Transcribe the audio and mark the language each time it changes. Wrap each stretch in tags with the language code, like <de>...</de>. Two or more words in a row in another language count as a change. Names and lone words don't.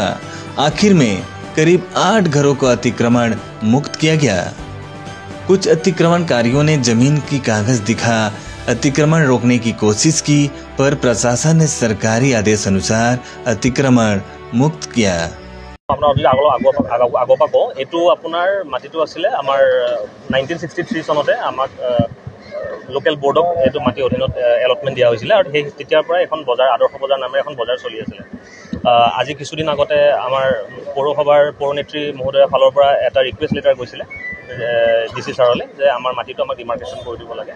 <hi>आखिर में करीब 8 घरों को अतिक्रमण मुक्त किया गया। कुछ अतिक्रमणकारियों ने जमीन की कागज दिखा अतिक्रमण रोकने की कोशिश की, पर प्रशासन ने सरकारी आदेश अनुसार अतिक्रमण मुक्त किया।</hi> <as>আগৰ পৰা কওঁ, এইটো আপোনাৰ মাটিটো আছিলে আমাৰ 1963 চনতে আমাক লোকেল বোৰ্ডক এইটো মাটি অধীনত এলটমেণ্ট দিয়া হৈছিলে আৰু সেই তেতিয়াৰ পৰা এখন বজাৰ আদৰ্শ বজাৰ নামেৰে এখন বজাৰ চলি আছিলে। আজি কিছুদিন আগতে আমাৰ পৌৰসভাৰ পৌৰনেত্ৰী মহোদয়ৰ ফালৰ পৰা এটা</as> <en>request letter</en> <as>গৈছিলে ডিচি ছাৰলৈ যে আমাৰ মাটিটো আমাক ডিমাৰ্কেশ্যন কৰি দিব লাগে।</as>